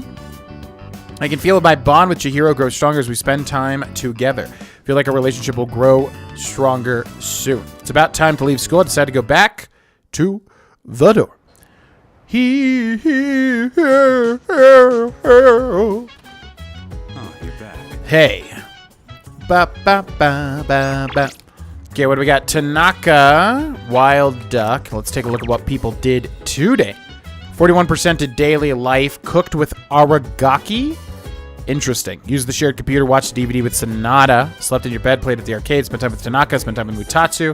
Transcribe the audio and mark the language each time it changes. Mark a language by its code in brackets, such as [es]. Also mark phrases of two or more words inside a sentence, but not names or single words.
[en] I can feel my bond with Chihiro grow stronger as we spend time together. Feel like our relationship will grow stronger soon. It's about time to leave school. I decided to go back to the door. Oh, you're back. Hey. Ba ba ba ba ba. Okay, what do we got? Tanaka, Wild Duck. Let's take a look at what people did today. 41% did daily life, cooked with aragaki. Interesting. Used the shared computer, watched the DVD with Sonata, slept in your bed, played at the arcade, spent time with Tanaka, spent time with Mutatsu.